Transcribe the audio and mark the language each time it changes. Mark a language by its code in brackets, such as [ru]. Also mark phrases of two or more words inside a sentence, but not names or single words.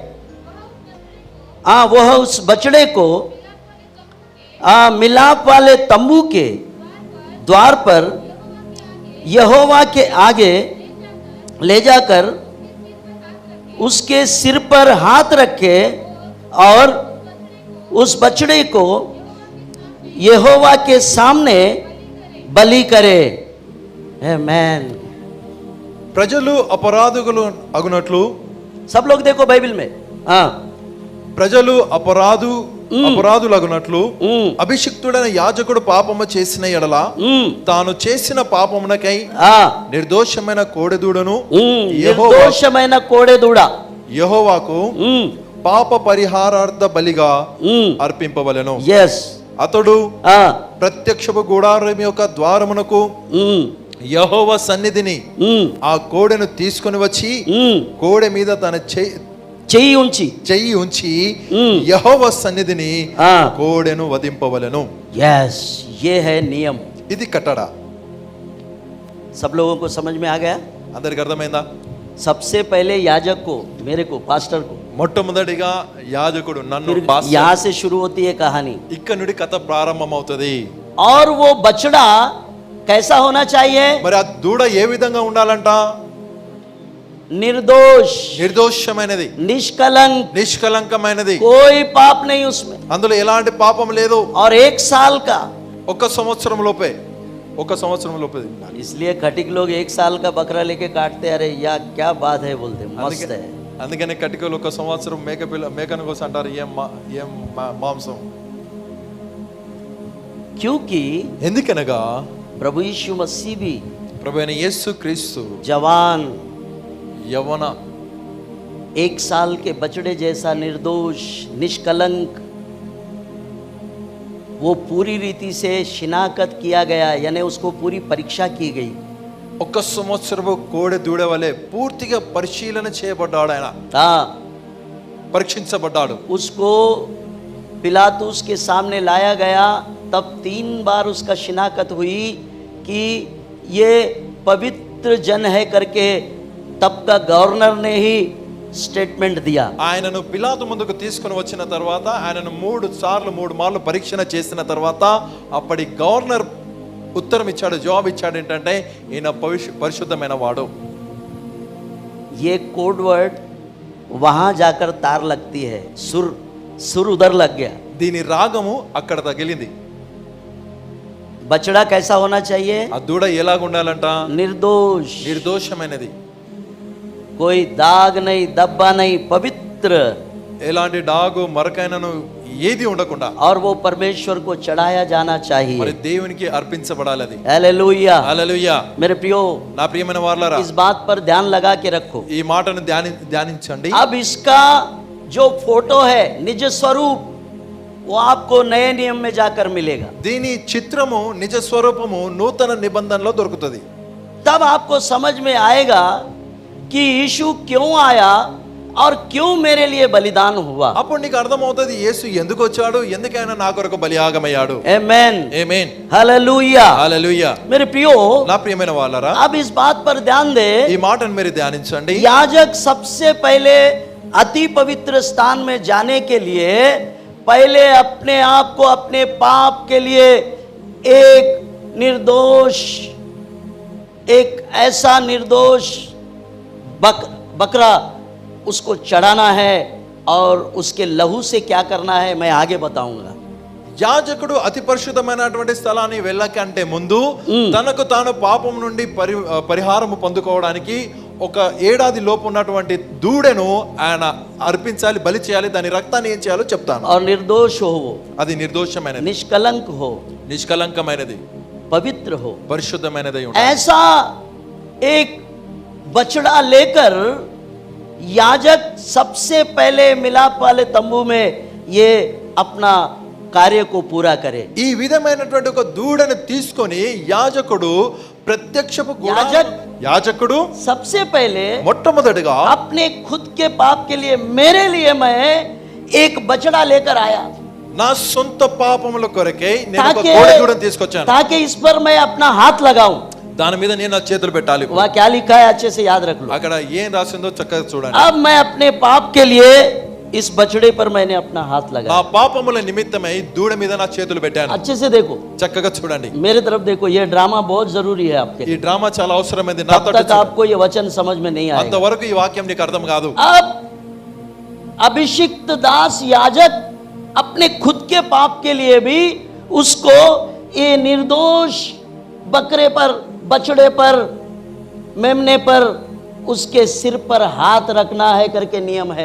[hi] वह उस बछड़े को मिलाप वाले तंबू के द्वार पर यहोवा के आगे ले जाकर उसके सिर पर हाथ रखे और उस बछड़े को यहोवा के सामने बलि करे। आमेन। [te] ప్రజలు అపరాధులు అగునట్లు, [hi] सब लोग देखो बाइबल में। [te] ప్రజలు అపరాధులగునట్లు అభిషిక్తుడైన యాజకుడు పాపము చేసిన ఎడల తాను చేసిన పాపమునకై నిర్దోషమైన కోడెదూడను నిర్దోషమైన కోడెదూడ యెహోవాకు పాప పరిహారార్థ బలిగా అర్పింపవలెను. అతడు ప్రత్యక్షపు గుడారం యొక్క ద్వారమునకు యెహోవా సన్నిధిని ఆ కోడెను తీసుకొని వచ్చి కోడె మీద తన చెయ్యి ఉంచి యెహోవా సన్నిధిని కోడెను వధింపవలెను. [hi] ये है नियम। [te] ఇది కట్టడ. [hi] सब लोगों को समझ में आ गया? [te] అందరికి అర్థమైందా? [hi] सबसे पहले याजक को, मेरे को, पास्टर को, [te] మొట్టమొదటిగా యాజకుడు నన్ను, [hi] यहाँ से शुरू होती है कहानी। [te] ఇక్కడ నుండి కథ ప్రారంభమవుతది. [hi] और वो बछड़ा कैसा होना चाहिए? [te] మరి ఆ దూడ ఏ విధంగా ఉండాలంట? నిర్దోషమైనది, నిష్కలంకమైనది, [hi] कोई पाप नहीं उसमें, [te] అందులో ఎలాంటి పాపం లేదు. [hi] और 1 साल का, [te] ఒక సంవత్సరం లోపే. [hi] इसलिए खटिक लोग 1 साल का बकरा लेके काटते, अरे या क्या बात है बोलते, मस्त है। [te] అందుకనే కటికలు ఒక సంవత్సరం మేకను కోసం అంటారు, ఏం మాంసం. [hi] क्योंकि [te] ఎందుకనగా [hi] प्रभु यीशु मसीह भी, [te] ప్రభు అయిన యేసు క్రీస్తు [hi] जवान [te] యవ్వన [hi] 1 साल के बछड़े जैसा निर्दोष निष्कलंक, वो पूरी रीति से शिनाकत किया गया, यानी उसको पूरी परीक्षा की गई। [te] ఒక సంవత్సరపు కోడె దూడ వలె పూర్తిగా పరిశీలన చేయబడ్డాడు, ఆయన పరీక్షించబడ్డాడు. [hi] उसको पिलातुस के सामने लाया गया, तब 3 बार उसका शिनाकत हुई कि ये पवित्र जन है करके, तब का गवर्नर ने ही स्टेटमेंट दिया. [te] ఆయనను పిలాతు ముందుకు తీసుకొని వచ్చిన తర్వాత ఆయనను 3 మార్లు పరీక్షణ చేసిన తర్వాత అప్పటి గవర్నర్ ఉత్తరం ఇచ్చాడు, జవాబు ఇచ్చాడు, ఏంటంటే ఈయన పరిశుద్ధమైన వాడు. [hi] ये कोड वर्ड वहां जाकर तार लगती है, सुर उधर लग गया, [te] దీని రాగము అక్కడ తగిలింది. [hi] बछड़ा कैसा होना चाहिए? [te] ఆ దూడ ఎలాగ ఉండాలంట? నిర్దోషమైనది, [hi] कोई दाग नहीं, दब्बा नहीं, पवित्र, [te] ఎలాంటి డాగు మరకైనను ఏది ఉండకుండా, [hi] और वो परमेश्वर को चढ़ाया जाना चाहिए, [te] మరి దేవునికి అర్పించబడాలి అది. హల్లెలూయా, హల్లెలూయా. [hi] मेरे प्रियो, [te] నా ప్రియమైన వారలారా, [hi] इस बात पर ध्यान लगा के रखो, [te] ఈ మాటను ధ్యానించండి. [hi] अब इसका जो फोटो है, निज स्वरूप, वो आपको नए नियम में जाकर मिलेगा. [te] దీని చిత్రము నిజ స్వరూపము నూతన నిబంధనలో దొరుకుతుంది. [hi] तब आपको समझ में आएगा कि यीशु क्यों आया और क्यों मेरे लिए बलिदान हुआ। [te] అప్పుడు నీకు అర్థమవుతుంది యేసు ఎందుకు వచ్చాడు, ఎందుకైనా నా కొరకు బలియాగమయ్యాడు. [hi] आमेन, [te] ఆమేన్, [hi] हालेलुया। [te] హల్లెలూయా. [hi] मेरे प्रियो, [te] నా ప్రియమైన వాళ్ళారా, [hi] अब इस बात पर ध्यान दे, [te] ఈ మాటను మీరు ధ్యానించండి. [hi] याजक सबसे पहले अति पवित्र स्थान में जाने के लिए पहले अपने आप को अपने पाप के लिए एक निर्दोष, एक ऐसा निर्दोष बकरा उसको चढ़ाना है और उसके लहू से क्या करना है मैं आगे बताऊंगा। [te] యాజకుడు అతి పరిశుద్ధమైనటువంటి స్థలాన్ని వెళ్ళకంటే ముందు తనకు తాను పాపం నుండి పరిహారము పొందుకోవడానికి ఒక ఏడాది లోపు ఉన్నటువంటి దూడను ఆయన అర్పించాలి, బలి చేయాలి. దాని రక్తాన్ని ఏం చేయాలో చెప్తాను. [hi] और निर्दोष हो, [te] అది నిర్దోషమైనది, [hi] निष्कलंक हो, [te] నిష్కలంకమైనది, [hi] पवित्र हो, [te] పరిశుద్ధమైనది ఉండాలి. [hi] ऐसा एक बछड़ा लेकर याजक सबसे पहले मिलाप वाले तंबू में ये अपना कार्य को पूरा करे। [te] ఈ విధమైనటువంటి ఒక దూడను తీసుకొని యాజకుడు ప్రత్యక్షపు యాజకుడు [hi] सबसे पहले [te] మొట్టమొదటిగా [hi] अपने खुद के पाप के लिए मेरे लिए मैं एक बछड़ा लेकर आया, [te] నా సొంత పాపముల కొరకే నేను ఒక కోడె దూడను తీసుకొచ్చాను, [hi] ताकि इस पर मैं अपना हाथ लगाऊं। [te] దాని మీద నేను నా చేతులు పెట్టాలి. [hi] वह क्या लिखा है अच्छे से याद रख लो। [te] అక్కడ ఏం రాసిందో చక్కగా చూడండి. [hi] अब मैं अपने पाप के लिए इस बछड़े पर मैंने अपना हाथ [te] నా [hi] लगाया। [te] పాపముల నిమిత్తమై దూడ మీద నా చేతులు పెట్టాను. [hi] अच्छे से देखो, [te] చక్కగా చూడండి. [hi] मेरे तरफ देखो, ये ड्रामा बहुत जरूरी है आपके [te] ఈ [hi] लिए। [te] డ్రామా చాలా అవసరమైంది. [hi] तब तक आपको ये वचन समझ में नहीं आएगा। [te] అంతవరకు ఈ వాక్యం నీకు అర్థం కాదు. [hi] अब अभिषिक्त दास याजक अपने खुद के पाप के लिए भी उसको ये निर्दोष बकरे पर, बछड़े पर, मेमने पर उसके सिर पर हाथ रखना है करके नियम है।